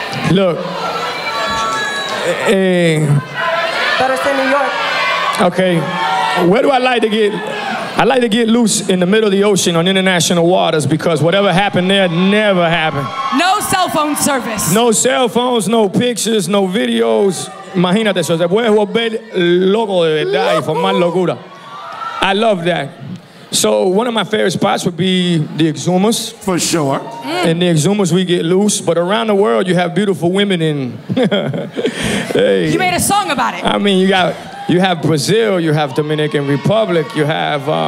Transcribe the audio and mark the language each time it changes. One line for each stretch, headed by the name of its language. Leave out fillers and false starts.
English: Look, Better say New York. Okay, where do I like to get? I like to get loose in the middle of the ocean on international waters because whatever happened there never happened. No cell phone service. No cell phones, no pictures, no videos.
Spanish: Imagínate eso, se puede volver loco de verdad y formar locura.
English: I love that. So one of my favorite spots would be the Exumas. For sure. In the Exumas we get loose, but around the world you have beautiful women in. Hey. You made a song about it. I mean, you have Brazil, you have Dominican Republic, you have.